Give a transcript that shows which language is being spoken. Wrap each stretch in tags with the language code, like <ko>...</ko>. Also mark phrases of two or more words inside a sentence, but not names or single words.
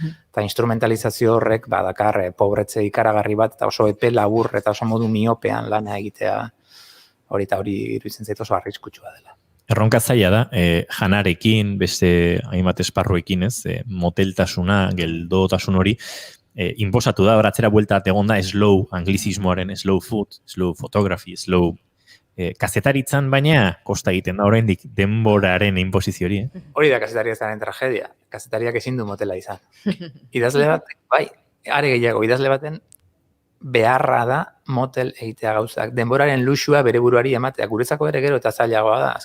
<eu>Eta instrumentalizazio horrek badakar pobretze ikaragarri bat, eta oso epe labur eta oso modu miopean lana egitea, hori iruditzen zait oso arriskutsua dela. Erronka zaila da, janarekin, beste hainbat esparruekin, ez, moteltasuna, geldotasun hori, inposatu da, beratzera buelta egon da slow anglizismoaren,</eu> <en>slow food, slow photography,</en> <eu>slow kazetaritzan, baina kosta egiten da oraindik denboraren inposizio hori. Hori da kazetaritzaren tragedia, kazetariak ezin du motela izan. Idazle bat, bai, are gehiago, idazle baten beharra da motel egitea gauzak. Denboraren luxua bere buruari ematea. Guretzako ere gero eta zailagoa da.</eu>